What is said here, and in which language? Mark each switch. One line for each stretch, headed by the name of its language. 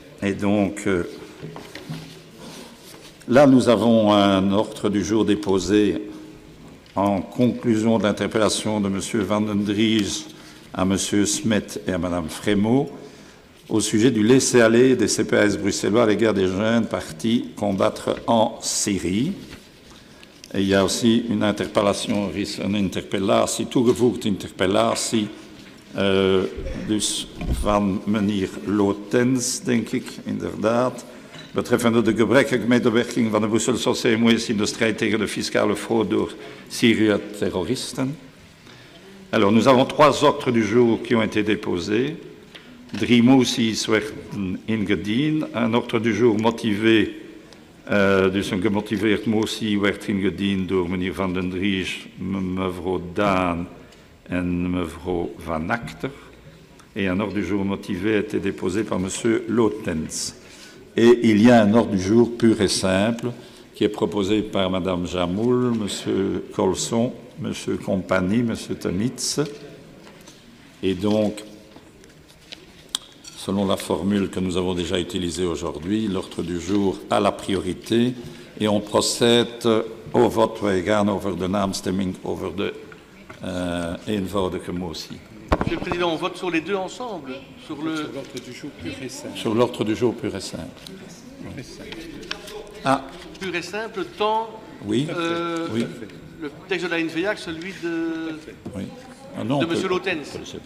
French: Et donc, là, nous avons un ordre du jour déposé en conclusion de l'interpellation de M. Van den Dries à M. Smet et à Mme Frémaux au sujet du laisser-aller des CPAS bruxellois à l'égard des jeunes partis combattre en Syrie. Et il y a aussi une interpellation,
Dutch: een interpellatie, toegevoegde interpellatie, dus van meneer Lotens, denk ik, inderdaad, betreffende de gebrekkige medewerking van de Brusselse CMO's in de strijd tegen de fiscale fraude door Syrië-terroristen.
French: Alors, nous avons 3 ordres du jour qui ont été déposés.
Dutch: 3 moties werden ingediend.
French: Un ordre du jour motivé,
Dutch: dus een gemotiveerd motie werd ingediend door meneer Van den Dries, mevrouw Daan en mevrouw Van Acter.
French: Et un ordre du jour motivé a été déposé par monsieur Lotens. Et il y a un ordre du jour pur et simple qui est proposé par madame Jamoul, monsieur Colson, monsieur Compagnie, monsieur Temitz. Et donc, selon la formule que nous avons déjà utilisée aujourd'hui, l'ordre du jour a la priorité et on procède au vote.
Dutch: Wij gaan over de naamstemming over de eenvoudige motie.
French: Monsieur le Président, on vote sur les deux ensemble, sur l'ordre du jour pur et simple. Sur l'ordre du jour pur et simple. Ah. Pur et simple, tant oui. Oui. Le texte de la NVA que celui de, oui. Ah non, de M. Lotens.